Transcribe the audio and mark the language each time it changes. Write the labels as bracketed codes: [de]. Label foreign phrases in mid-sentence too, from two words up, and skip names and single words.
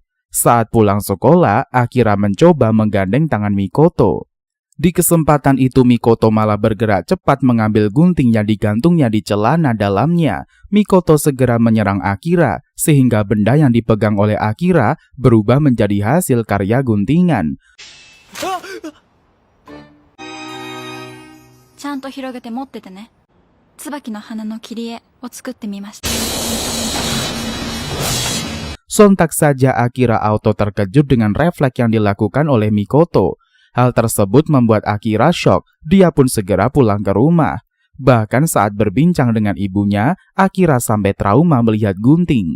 [id] Saat pulang sekolah, Akira mencoba menggandeng tangan Mikoto. Di kesempatan itu Mikoto malah bergerak cepat mengambil gunting yang digantungnya di celana dalamnya. Mikoto segera menyerang Akira, sehingga benda yang dipegang oleh Akira berubah menjadi hasil karya guntingan. [ja] ちゃんと広げて持っててね。椿の花の切り絵を作ってみました。 [id] Sontak saja Akira auto terkejut dengan refleks yang dilakukan oleh Mikoto. Hal tersebut membuat Akira shock, dia pun segera pulang ke rumah. Bahkan saat berbincang dengan ibunya, Akira sampai trauma melihat gunting.